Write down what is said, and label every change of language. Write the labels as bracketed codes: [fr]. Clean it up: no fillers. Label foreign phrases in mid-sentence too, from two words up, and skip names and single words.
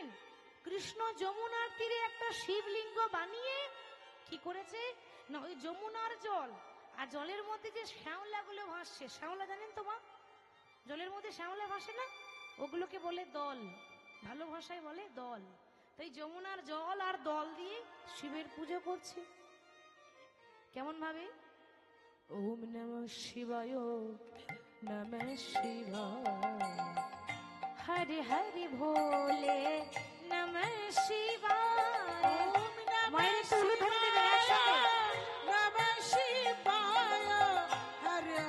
[bn] কৃষ্ণ যমুনার তীরে একটা শিবলিঙ্গ বানিয়ে কি করেছে না, ওই যমুনার জল আর জলের মধ্যে যে শ্যাওলা গুলো ভাসছে, শ্যাওলা জানেন তো মা? জলের মধ্যে শ্যাওলা ভাসে না, ওগুলোকে বলে দল, ভালো ভাষায় বলে দল। তাই যমুনার জল আর দল দিয়ে শিবের পুজো করছে। কেমন ভাবে? [sa] ওম নমঃ শিবায় নমঃ শিবায়, হরে হরে ভোলে নমঃ শিবায়। [bn] মায়ের তুলু ধরে দেবে একসাথে। [sa] নমঃ শিবায়, হরে